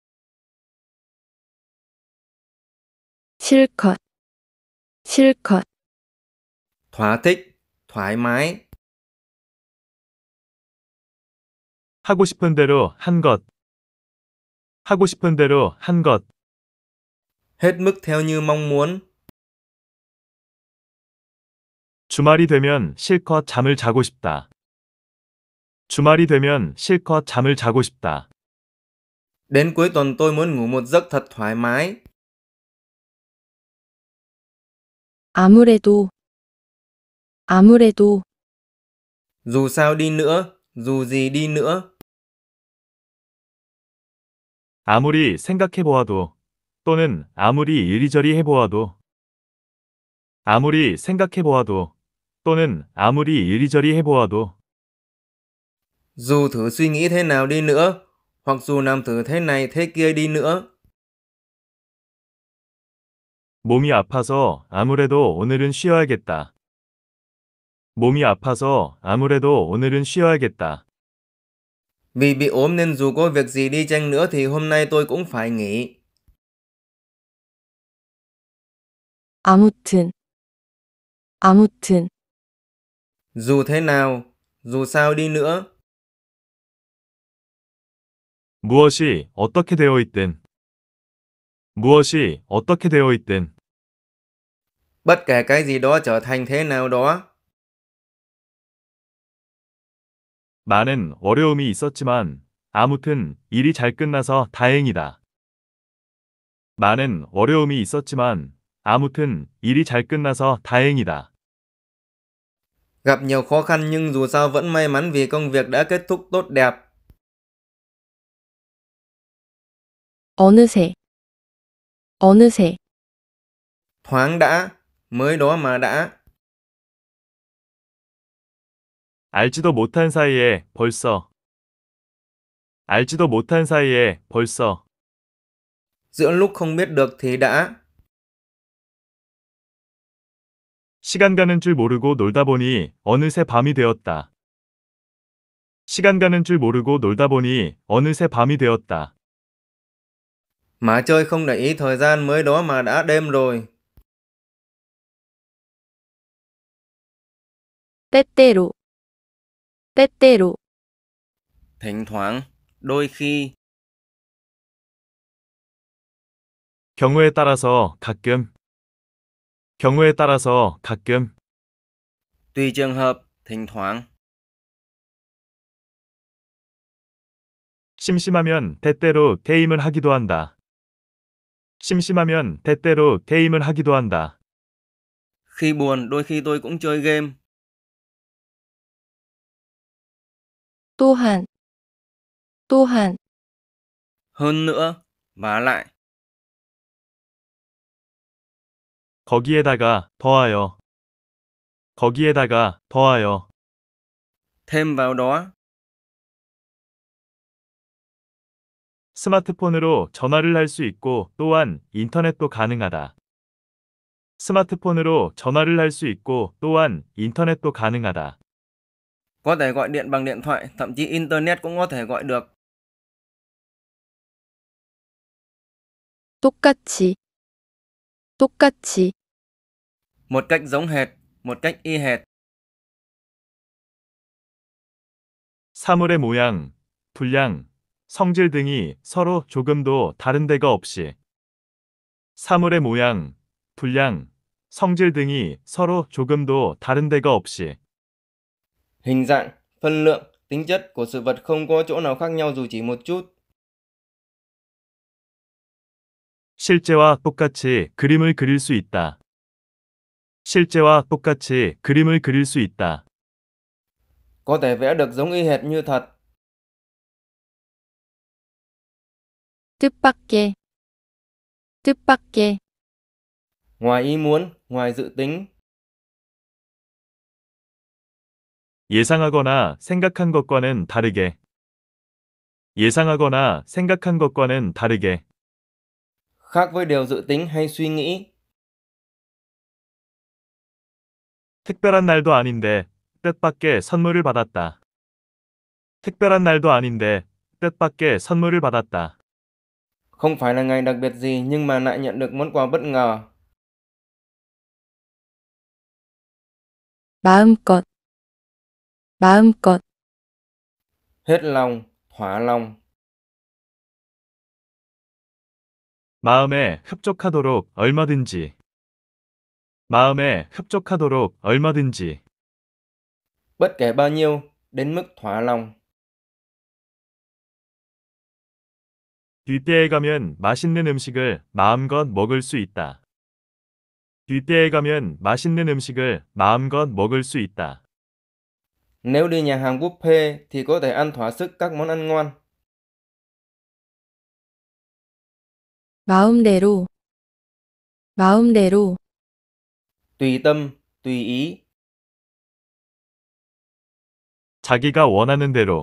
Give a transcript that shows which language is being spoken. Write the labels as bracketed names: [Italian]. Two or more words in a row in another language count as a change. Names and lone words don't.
[Korean] 실컷, 실컷, [Vietnamese] Thỏa thích, thoải mái. [Korean] 하고 싶은 대로 한 것. 하고 싶은 대로 한 것. [Vietnamese] Hết mức theo như mong muốn. [Korean] 주말이 되면 실컷 잠을 자고 싶다. 주말이 되면 실컷 잠을 자고 싶다. [Vietnamese] Đến cuối tuần tôi muốn ngủ một giấc thật thoải mái. [Korean] 아무래도, 아무래도, [Vietnamese] Dù sao đi nữa, dù gì đi nữa. [Korean] 아무리 생각해 보아도, 또는 아무리 이리저리 해보아도, 아무리 생각해 보아도, 또는 아무리 이리저리 해보아도, [Vietnamese] Dù thử suy nghĩ thế nào đi nữa, hoặc dù làm thử thế này thế kia đi nữa. [Korean] 몸이 아파서 아무래도 오늘은 쉬어야겠다. 몸이 아파서 아무래도 오늘은 쉬어야겠다. [Vietnamese] Vì bị ốm nên dù có việc gì đi chăng nữa thì hôm nay tôi cũng phải nghỉ. [Korean] 아무튼, 아무튼, [Vietnamese] Dù thế nào, dù sao đi nữa. [Korean] 무엇이 어떻게 되어 있든, 무엇이 어떻게 되어 있든, [Vietnamese] Bất kể cái gì đó trở thành thế nào đó. [Korean] 많은 어려움이 있었지만, 아무튼 일이 잘 끝나서 다행이다. 많은 어려움이 있었지만, 아무튼 일이 잘 끝나서 다행이다. [Vietnamese] Gặp nhiều khó khăn nhưng dù sao vẫn may mắn vì công việc đã kết thúc tốt đẹp. [Korean] 어느새, 어느새, [Vietnamese] Thoáng đã, mới đó mà đã. [Korean] 알지도 못한 사이에 벌써, 알지도 못한 사이에 벌써, [Vietnamese] Giữa lúc không biết được thì đã. [Korean] 시간 가는 줄 모르고 놀다 보니 어느새 밤이 되었다. 시간 가는 줄 모르고 놀다 보니 어느새 밤이 되었다. [Vietnamese] Mà chơi không để ý thời gian mới đó mà đã đêm rồi. [Korean] 때때로, 때때로, [Vietnamese] Thỉnh thoảng, đôi khi. [Korean] 경우에 따라서 가끔, 경우에 따라서 가끔, [Vietnamese] Tùy trường hợp, thỉnh thoảng. [Korean] 심심하면 때때로 게임을 하기도 한다. 심심하면 때때로 게임을 하기도 한다. [Vietnamese] Khi buồn, đôi khi tôi cũng chơi game. [Korean] 또한, 또한, [Vietnamese] Hơn nữa, vả lại. [Korean] 거기에다가 더하여, 거기에다가 더하여, [Vietnamese] Thêm vào đó. [Korean] 스마트폰으로 전화를 할 수 있고 또한 인터넷도 가능하다. 스마트폰으로 전화를 할 수 있고 또한 인터넷도 가능하다. [Vietnamese] Có thể gọi điện bằng điện thoại, thậm chí Internet cũng có thể gọi được. [Korean] 똑같이, 똑같이, [Vietnamese] Một cách giống hệt, một cách y hệt. [Korean] 사물의 모양, 분량, 성질 등이 서로 조금도 다른 데가 없이. 사물의 모양, 분량, 성질 등이 서로 조금도 다른 데가 없이. [Vietnamese] Hình dạng, phân lượng, tính chất của sự vật không có chỗ nào khác nhau dù chỉ một chút. [Korean] 실제와 똑같이 그림을 그릴 수 있다. 실제와 똑같이 그림을 그릴 수 있다. [Vietnamese] Có thể vẽ được giống y hệt như thật. [Korean] 뜻밖의, 뜻밖의, [Vietnamese] ngoài ý muốn, ngoài dự tính. [Korean] 예상하거나 생각한 것과는 다르게. 예상하거나 생각한 것과는 다르게. [Vietnamese] Khác với điều dự tính hay suy nghĩ. [Korean] 특별한 날도 아닌데 뜻밖의 선물을 받았다. 특별한 날도 아닌데 뜻밖의 선물을 받았다. [Vietnamese] Không phải là ngày đặc biệt gì nhưng mà lại nhận được món quà bất ngờ. [Korean] 마음껏, 마음껏, [Vietnamese] Hết lòng, thỏa lòng. [Korean] 마음에 흡족하도록 얼마든지. 마음에 흡족하도록 얼마든지. [Vietnamese] Bất kể bao nhiêu, đến mức thỏa lòng. [Korean] 뒷대에 가면 맛있는 음식을 마음껏 먹을 수 있다. 뒷대에 가면 맛있는 음식을 마음껏 먹을 수 있다. [Vietnamese] Nếu đi nhà hàng buffet thì có thể ăn thỏa sức các món ăn ngon. [Korean] 마음대로, 마음대로, [Vietnamese] Tùy tâm, tùy ý. [Korean] 자기가 원하는 대로.